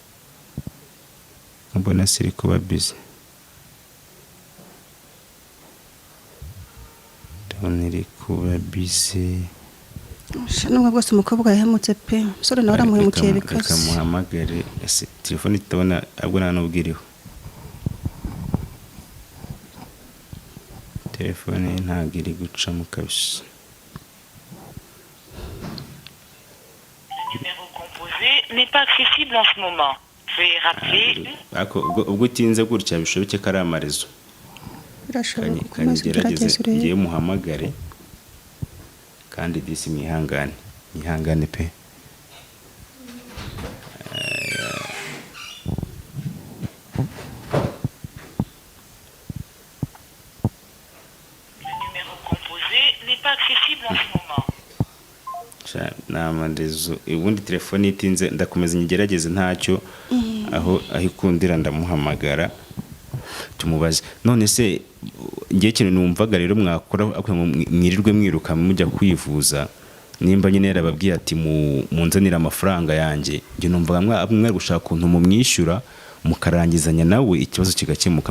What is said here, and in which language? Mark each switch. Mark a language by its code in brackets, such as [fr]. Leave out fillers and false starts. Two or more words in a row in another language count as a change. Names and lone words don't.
[rw] Mbona siri kuba busy. Ndabona iri kuba busy. Nubwo bwose umukobwa yahemutse pe, umusore nawe aramuhemukiye bikaze. Kamuhamagare telefone itabona abwo nta n'ubwiriho. Telefone ntabwo iri gucamo kabisa. [fr] Le numéro composé n'est pas accessible en ce moment. Veuillez rappeler. [rw] Ubwo utinze gutya bishoboke ko ari amarezo. Birashoboka Kanyigerageze ngiye muhamagare kandi disi mwihangane pe. [fr] Le numéro composé n'est pas accessible en ce moment. [rw] Namarezo ubundi telefone itinze ndakomeza nyigerageze ntacyo aho ikundira ndamuhamagara tumubaze. None se ngiye ikintu numvaga rero mwakora mwirirwe mwiruka mujya kwivuza nimba nyine yarababwiye ati munzanira amafaranga yanjye, nge numvaga mwari gushaka ukuntu mumwishyura mukarangizanya nawe ikibazo kigakemuka.